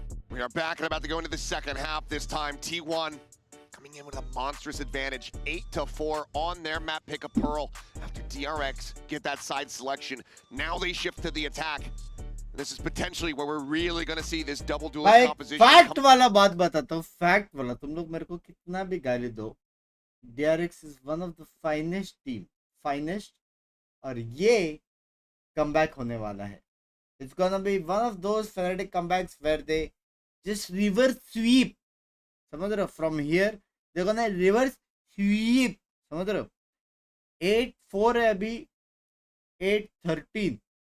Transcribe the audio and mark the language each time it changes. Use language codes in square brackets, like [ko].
[en] We are back and about to go into the second half. This time T1 coming in with a monstrous advantage, 8-4 on their map pick of Pearl after DRX get that side selection. Now they shift to the attack. This is potentially where we're really going to see this double duelist composition. [hi] Fact वाला बात बताता हूँ. Fact वाला तुम लोग मेरे को कितना भी गाली दो. [en] DRX is one of the finest team. Finest. [hi] और ये comeback होने वाला है. [en] It's gonna be one of those fanatic comebacks where they just reverse sweep. [hi] समझ रहे हो? [en] From here they're gonna reverse sweep. [hi] समझ रहे हो? 8-4 है अभी. 8-13.